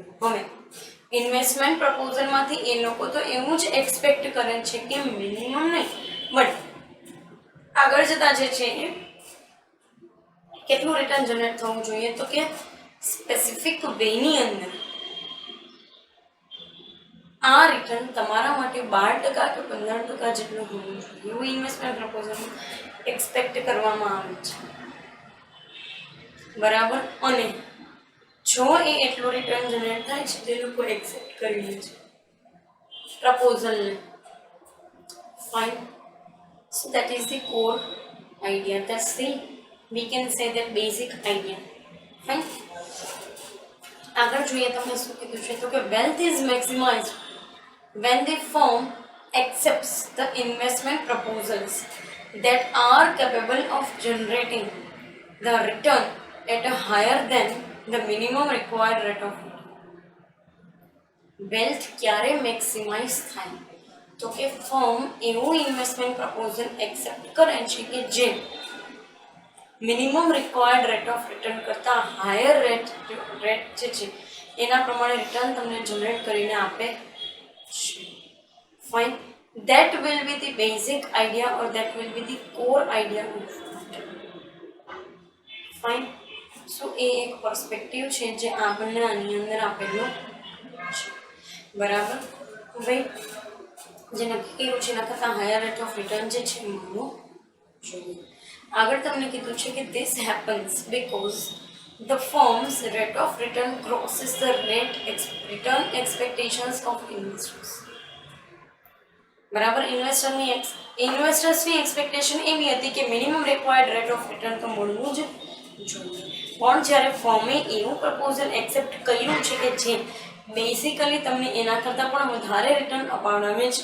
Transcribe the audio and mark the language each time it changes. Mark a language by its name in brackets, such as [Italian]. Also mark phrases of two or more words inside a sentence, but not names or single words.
[Gujarati] હવે [English] investment proposalમાંથી [Gujarati] એ લોકો તો એવું જ એક્સપેક્ટ કરે છે કે મિનિમમ નહીં બટ આગળ જતા જે છે એ કેટલું રિટર્ન જનરેટ થવું જોઈએ તો કે [English] specific wayની [Gujarati] અંદર આ રિટર્ન તમારા માટે 12% કે 15% જેટલું હોવું જોઈએ એવું [English] investment proposalમાં [Gujarati] એક્સપેક્ટ કરવામાં આવે છે. બરાબર. અને જો એ એટલું રિટર્ન જનરેટ થાય છે તે લોકો એક્સેપ્ટ કરી લે છે પ્રપોઝલને. [English] ફાઇન. So that is the core idea. That's the, we can say that basic idea. Fine. [Gujarati] આગળ જોઈએ તમે શું કીધું છે તો કે [English] wealth is maximized when the firm accepts the investment proposals that are capable of generating the return at a higher than the minimum required rate of return. [Gujarati] Wealth ક્યારે મેક્સિમાઇઝ થાય તો કે ફર્મ એવું ઇન્વેસ્ટમેન્ટ પ્રપોઝલ એક્સેપ્ટ કરે છે કે જે [English] minimum required rate of return [Gujarati] કરતાં [English] higher rate [Gujarati] જે છે એના પ્રમાણે રિટર્ન તમને જનરેટ કરીને આપે છે. [English] ફાઇન. That will be the basic idea or that will be the core idea of it. Fine. [Gujarati] So એ એક પર્સપેક્ટિવ છે જે આપણને આની અંદર આપેલો છે. બરાબર. હવે જે નક્કી કર્યું છે એના કરતાં [English] higher rate of return [Gujarati] જે છે મળવું જોઈએ. આગળ તમને કીધું છે કે [English] this happens because the firm's rate of return crosses the return expectations of investors. [Gujarati] બરાબર. ઇન્વેસ્ટર્સની એક્સપેક્ટેશન એવી હતી કે [English] minimum required rate of return [Gujarati] તો મળવું જ જોઈએ. પણ જ્યારે ફર્મે એવું પ્રપોઝલ એક્સેપ્ટ કર્યું છે કે જે બેઝિકલી તમને એના કરતાં પણ વધારે રિટર્ન અપાવડાવે છે.